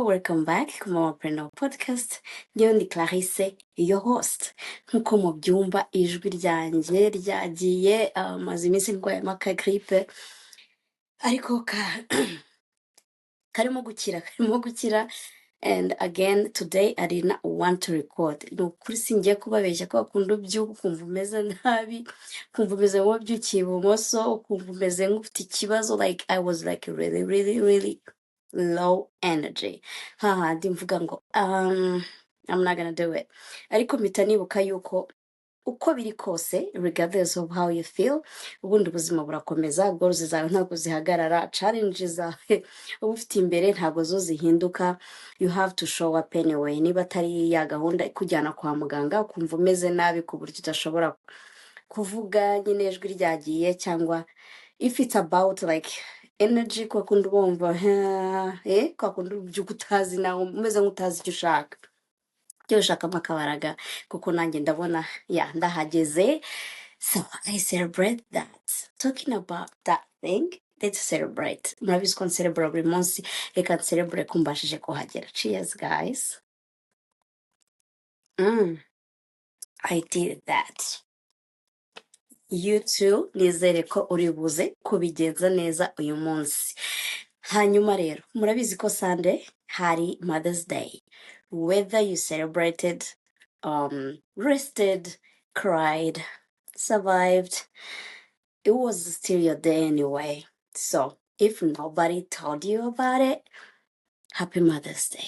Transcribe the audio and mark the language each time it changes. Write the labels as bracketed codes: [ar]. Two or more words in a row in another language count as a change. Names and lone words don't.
[en] Welcome back to my Preneur podcast. [rw] Ndiyo ndi Clarisse, [en] your host. [rw] Nkuko mubyumva ijwi ryanjye ryagiye maze iminsi ndwaye amaka grippe, ariko karimo gukira. [en] And again today I did not want to record. [rw] No kuri singiye kubabeshya ko akunda ubyuka ukumva umeze nabi, ukumva umeze nk'ubyukiye ibumoso, ukumva umeze nk'ufite ikibazo. [en] Like I was like really low energy. [rw] Ndi mvuga ngo [en] I'm not gonna do it. [rw] Ariko mpita nibuka yuko uko biri kose, [en] regardless of how you feel, [rw] ubundi ubuzima burakomeza. Goals zawe ntabwo zihagarara, challenges zawe uba ufite imbere ntabwo zo zihinduka. [en] You have to show up anyway. [rw] Niba atari ya gahunda ikujyana kwa muganga ukumva umeze nabi ku buryo udashobora kuvuga, nyine ijwi ryagiye, cyangwa [en] if it's about like energy, [rw] kwa kundi bumva kwa kundi ubyuka utazi nawe umeze nk'utazi icyo ushaka, icyo ushaka makabaraga, kuko nanjye ndabona ndahageze. [en] So I celebrate that. Talking about that thing, let's celebrate. [rw] Murabizi ko celebrate buri munsi, reka celebrate kumbashije kuhagera. [en] Cheers guys. I did that. You too, [rw] nizere ko uri buze kubigenza neza uyu munsi. Hanyuma rero, murabizi ko Sunday hari Mother's Day. [en] Whether you celebrated, rested, cried, survived, it was still your day anyway. So if nobody told you about it, happy Mother's Day.